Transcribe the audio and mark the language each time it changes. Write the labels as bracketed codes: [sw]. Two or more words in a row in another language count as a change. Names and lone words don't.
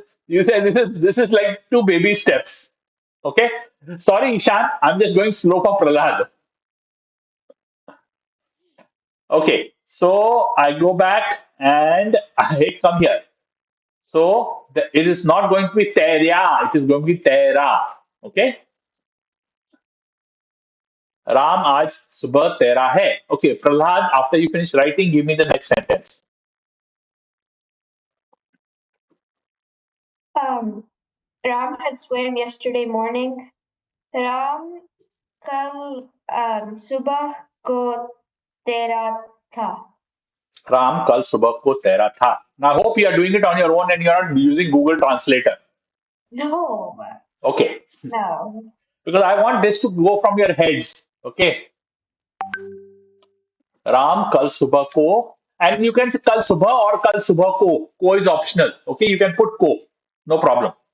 [en] You say this is like two baby steps. Okay. Sorry, Ishan. I'm just going slow for Prahlad. Okay. So I go back and I come here. So it is not going to be Terya. It is going to be Tera. Okay. [hi] राम आज सुबह तेरा है. [en] Okay, Prahlad, after you finish writing, give me the next sentence. Um, Ram had swam yesterday morning. [hi] राम कल सुबह को तेरा था. राम कल सुबह को तेरा था. [en] Now, I hope you are doing it on your own and you are not using Google Translator. No, Okay, no. because I want this to go from your heads. [hi] Okay, राम कल सुबह को, [en] and you can say [hi] कल सुबह [en] or [hi] कल सुबह को. [en] Ko is optional. Okay, you can put ko. No problem.